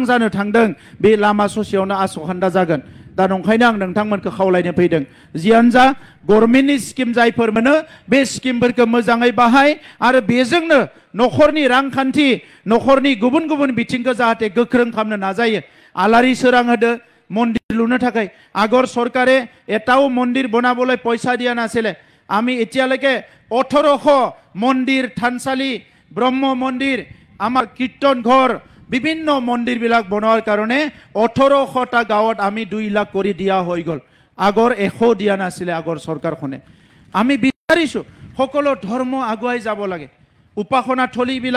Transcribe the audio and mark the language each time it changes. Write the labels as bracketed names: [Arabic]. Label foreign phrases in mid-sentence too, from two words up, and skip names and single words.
[Bodo] जानो थांदों बे लामा ससेयावनो आसखान्दा जागोन दा नंखायनो आं नोंथांमोनखौ खावलायनो फैदों जियानो जा गभर्नमेन्टनि स्किम जायफोर मोनो बे स्किमफोरखौ मोजाङै बाहाय आरो बेजोंनो न'खरनि रांखान्थि न'खरनि गुबुन गुबुन बिथिंखौ जाहाथे गोख्रों खालामनो नाजायो आलारि सोरां होदो मन्दिर लुनो थाखाय [Assamese] আগৰ চৰকাৰে এটাও মন্দিৰ বনাবলৈ পয়সা দিয়া নাছিলে আমি এতিয়ালৈকে 1800 মন্দিৰ থানচালি ব্ৰহ্ম মন্দিৰ আমাৰ কীৰ্তন ঘৰ বিভিন্ন মন্দিৰবিলাক বনোৱাৰ কাৰণে 1800টা গাঁৱত আমি 2 লাখ কৰি দিয়া হৈ গ'ল আগৰ 100 দিয়া নাছিলে আগৰ চৰকাৰখনে আমি বিচাৰিছো সকলো ধৰ্ম আগুৱাই যাব লাগে উপাসনা থলীবিলাক